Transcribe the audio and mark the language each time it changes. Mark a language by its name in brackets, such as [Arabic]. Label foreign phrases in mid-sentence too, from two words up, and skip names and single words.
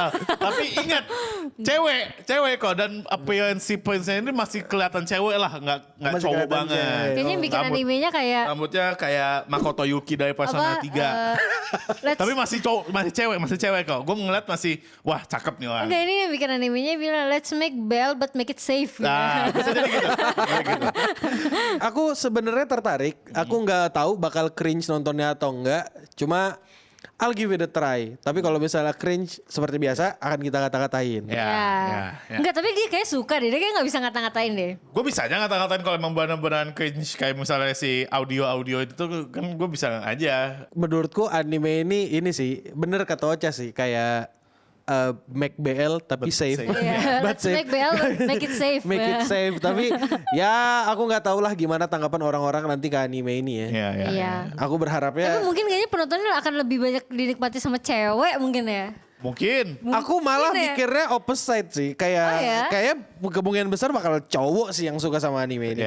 [Indonesian] Tapi ingat, cewek kok, dan appearance si Prince-nya ini masih kelihatan cewek lah, nggak Masih cowok kelihatan banget. cewek. Kayaknya yang bikin animenya kayak Rambutnya kayak Makoto Yuki dari Persona 3. let's- Tapi masih cewek kok. Gue ngeliat masih, wah cakep nih orang. Enggak, ini yang bikin animenya bilang [English] let's make Belle but make it safe. [Indonesian] Nah, bisa jadi gitu. Bisa gitu. Aku sebenarnya tertarik. Aku nggak tahu bakal cringe nontonnya atau enggak. Cuma [English] I'll give it a try. [Indonesian] Tapi kalau misalnya cringe seperti biasa akan kita kata-katain. Ya. Enggak, tapi dia kayak suka deh. Dia kayak gak bisa ngata-ngatain deh. Gue bisa aja ngata-ngatain kalau emang benar-benar cringe, kayak misalnya si audio itu tuh kan gue bisa aja. Menurutku anime ini sih bener kata Ocha sih kayak make BL tapi safe. safe. Iya, But [English] let's make Belle but make it safe. Make it safe. [Indonesian] Tapi ya aku nggak tahu lah gimana tanggapan orang-orang nanti ke anime ini ya. Iya. Aku berharapnya. Tapi mungkin kayaknya penontonnya akan lebih banyak dinikmati sama cewek mungkin ya. Mungkin. Aku malah Mungkin ya. mikirnya opposite sih. Kayak Oh ya? kayak kemungkinan besar bakal cowok sih yang suka sama anime ini.